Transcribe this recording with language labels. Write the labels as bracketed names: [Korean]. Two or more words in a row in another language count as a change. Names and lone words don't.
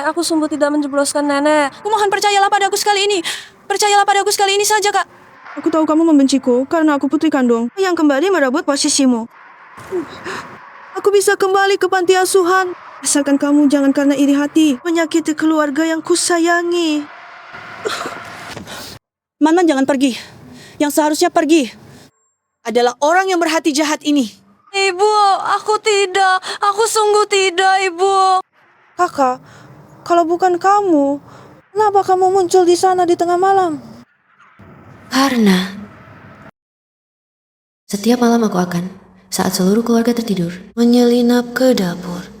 [Indonesian] Aku sungguh tidak menjebloskan nenek. Kumohon percayalah pada aku sekali ini. Percayalah pada aku sekali ini saja, Kak. Aku tahu kamu membenciku karena aku putri kandung yang kembali merebut posisimu. Aku bisa kembali ke panti asuhan. Asalkan kamu jangan karena iri hati menyakiti keluarga yang kusayangi. Man-Man jangan pergi. Yang seharusnya pergi adalah orang yang berhati jahat ini. Ibu, aku tidak. Aku sungguh tidak, Ibu. Kakak, kalau bukan kamu, kenapa kamu muncul di sana di tengah malam? Karena setiap malam aku akan, saat seluruh keluarga tertidur, menyelinap ke dapur.